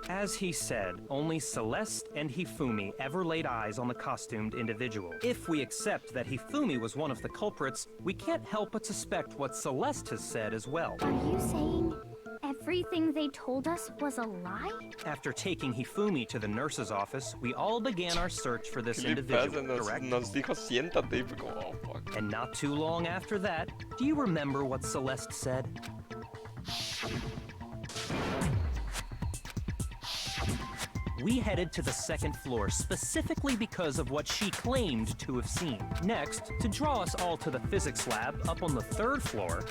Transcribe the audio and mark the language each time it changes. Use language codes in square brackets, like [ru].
[en] As he said, only Celeste and Hifumi ever laid eyes on the costumed individual. If we accept that Hifumi was one of the culprits, we can't help but suspect what Celeste has said as well. Are you saying everything they told us was a lie? After taking Hifumi to the nurse's office, we all began our search for this [es] ¿Qué le pasa? [en] individual, correct? [es] Nos dijo siéntate y fue como, [en] oh fuck. And not too long after that, do you remember what Celeste said? We headed to the second floor specifically because of what she claimed to have seen. Next, to draw us all to the physics lab up on the third floor,